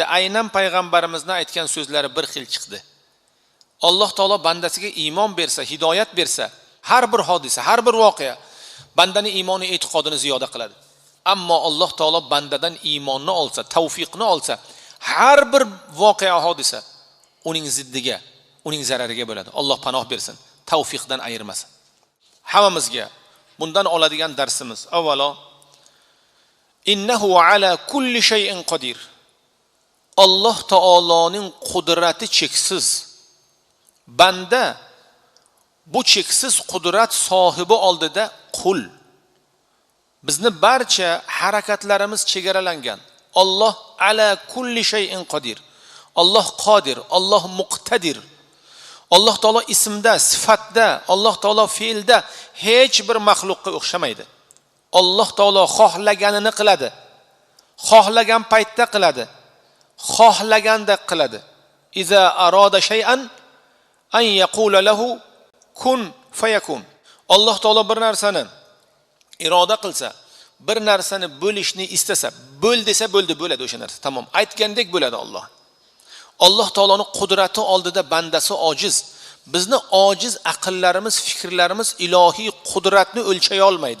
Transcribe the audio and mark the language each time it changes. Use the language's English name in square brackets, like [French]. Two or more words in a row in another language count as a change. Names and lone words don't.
[Uzbek] Aynan payg'ambarimizning aytgan so'zlari bir xil chiqdi. Alloh taolo bandasiga iymon bersa, hidoyat bersa, har bir hodisa, har bir voqea bandaning iymoni, e'tiqodini ziyoda qiladi. Ammo Alloh taolo bandadan iymonni olsa, tavfiqni olsa, har bir voqea, hodisa uning ziddiga, uning zarariga bo'ladi. Alloh panoh bersin. Tavfiqdan ayirmasin. Hammamizga bundan oladigan darsimiz avvalo [Arabic] innahu ala kulli shay'in qodir. [Uzbek] Alloh taoloning qudrati cheksiz. Banda bu cheksiz qudrat sohibi oldida qul. Bizni barcha harakatlarimiz chegaralangan. Alloh [Arabic] ala kulli shay'in qodir. [Uzbek] Alloh qodir, Alloh muqtadir. Alloh taolo ismda, sifatda, Alloh taolo fe'lda hech bir maxluqqa o'xshamaydi. Alloh taolo xohlaganini qiladi. Xohlagan paytda qiladi. Xohlaganda qiladi. [Arabic] Iza arada shay'an an yaqula lahu kun fayakun. [Uzbek] Alloh taolo bir narsani iroda qilsa, bir narsani bo'lishni istasa, bo'l desa bo'ldi, bo'ladi o'sha narsa. Tamom, aytgandek bo'ladi Alloh. Alloh taoloning qudrati oldida bandasi ojiz. Bizni ojiz aqllarimiz, fikrlarimiz ilohiy qudratni o'lchay olmaydi.